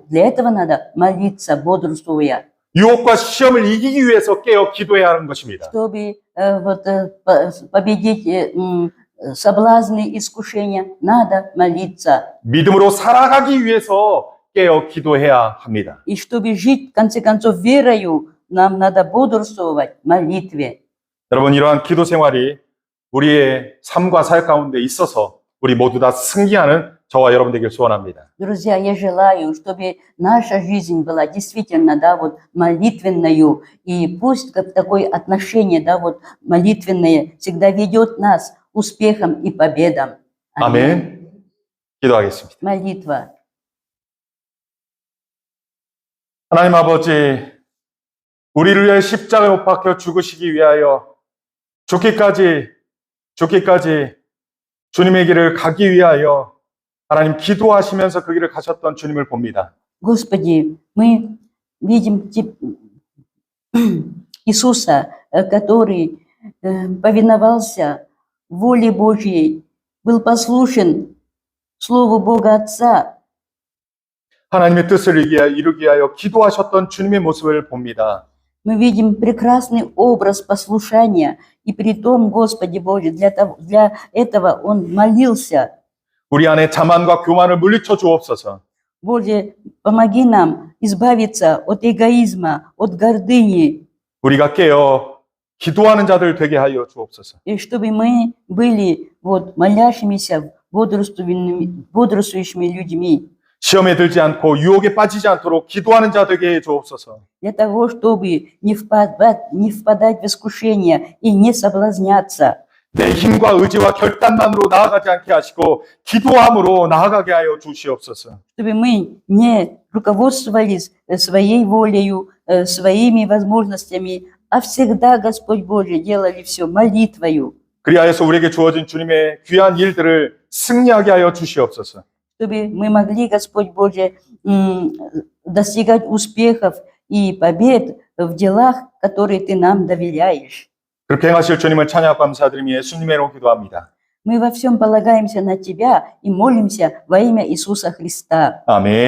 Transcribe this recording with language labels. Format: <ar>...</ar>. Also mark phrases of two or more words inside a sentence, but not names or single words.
<ru>Для этого надо молиться, бодрствуя,</ru> <ko>유혹과 시험을 이기기 위해서 깨어 기도해야 하는 것입니다.</ko> <ru>чтобы победить соблазны, искушения. Надо молиться.</ru> <ko>믿음으로 살아가기 위해서 깨어 기도해야 합니다.</ko> <ru>И чтобы жить, в конце концов, верою, нам надо бодрствовать в молитве.</ru> <ko>여러분, 이러한 기도 생활이 우리의 삶과 사역 가운데 있어서 우리 모두 다 승리하는 저와 여러분 되길 소원합니다.</ko> <ru>Друзья, я желаю, чтобы наша жизнь была действительно, да, вот молитвенною, и пусть как такое отношение, да, вот молитвенное всегда ведет нас к успехам и победам.</ru> <ko>아멘. 기도하겠습니다.</ko> <ru>Молитва.</ru> <ko>하나님 아버지, 우리를 위해 십자가에 못 박혀 죽으시기 위하여 죽기까지 주님의 길을 가기 위하여 하나님 기도하시면서 그 길을 가셨던 주님을 봅니다.</ko> <ru>Господи, мы видим Иисуса, который повиновался воле Божьей, был послушен Слову Бога Отца.</ru> <ko>하나님의 뜻을 이루기 위하여 기도하셨던 주님의 모습을 봅니다.</ko> <ru>Мы видим прекрасный образ послушания, и при том, Господи Боже, для этого Он молился.</ru> <ko>우리 안에 자만과 교만을 물리쳐 주옵소서.</ko> <ru>Боже, помоги нам избавиться от эгоизма, от гордыни,</ru> <ko>우리가 깨어 기도하는 자들 되게 하여 주옵소서.</ko> <ru>и чтобы мы были вот молящимися, бодрствующими людьми,</ru> <ko>시험에 들지 않고 유혹에 빠지지 않도록 기도하는 자 되게 해 주옵소서.</ko> <ru>для того, чтобы не впадать в искушение и не соблазняться,</ru> <ko>내 힘과 의지와 결단만으로 나아가지 않게 하시고 기도함으로 나아가게 하여 주시옵소서.</ko> <ru>чтобы мы не руководствовались своей волею, своими возможностями, а всегда, Господь Божий, делали все молитвою,</ru> <ko>그리하여서 우리에게 주어진 주님의 귀한 일들을 승리하게 하여 주시옵소서.</ko> <ru>чтобы мы могли, Господь Божий, достигать успехов и побед в делах, которые Ты нам доверяешь.</ru> <ko>그렇게 행하실 주님을 찬양하고 감사드리며 예수님의 이름으로 기도합니다.</ko> <ru>Мы во всем полагаемся на Тебя и молимся во имя Иисуса Христа.</ru> <ko>아멘.</ko>